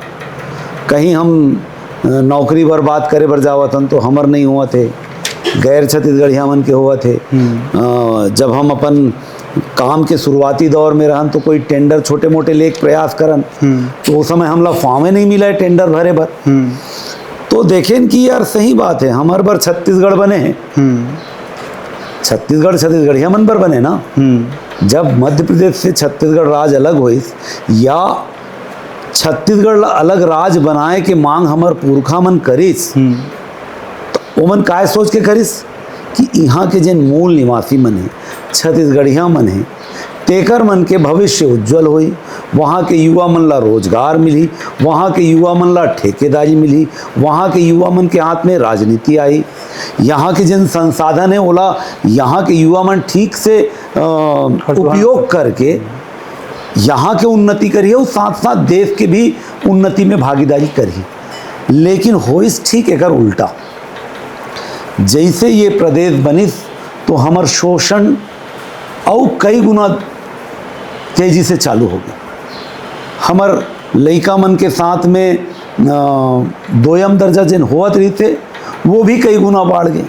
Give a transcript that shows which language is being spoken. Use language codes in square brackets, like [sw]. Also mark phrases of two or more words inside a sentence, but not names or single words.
[hne] कहीं हम नौकरी पर बात करे बर जावत हन तो हमर नहीं हुआ थे, गैर छत्तीसगढ़िया मन के हुआ थे। जब हम अपन काम के शुरुआती दौर में रहन तो कोई टेंडर छोटे मोटे लेके प्रयास करन तो उस समय हमला फॉर्मे नहीं मिला है टेंडर भरे भर। तो देखें कि यार सही बात है, हमारे बार छत्तीसगढ़ बने हैं, छत्तीसगढ़िया मन पर बने ना। जब मध्य प्रदेश से छत्तीसगढ़ राज्य अलग हुई या छत्तीसगढ़ अलग राज्य बनाए के मांग हमार पुरखा मन करिस तो ओमन काय सोच के करिस कि यहाँ के जिन मूल निवासी मन है छत्तीसगढ़िया मन है तेकर मन के भविष्य उज्जवल हुई। वहाँ के युवा मन ला रोजगार मिली, वहाँ के युवा मन ला ठेकेदारी मिली, वहाँ के युवा मन के हाथ में राजनीति आई। यहाँ के जिन संसाधन है ओला यहाँ के युवा मन ठीक से उपयोग करके यहाँ के उन्नति करिए और साथ साथ देश के भी उन्नति में भागीदारी करिए। लेकिन होइस ठीक एकर उल्टा। जैसे ये प्रदेश बनिस तो हमार शोषण और कई गुना तेजी से चालू हो गया। हमार लइका मन के साथ में दोयम दर्जा जिन होत रही थे वो भी कई गुना बढ़ गए।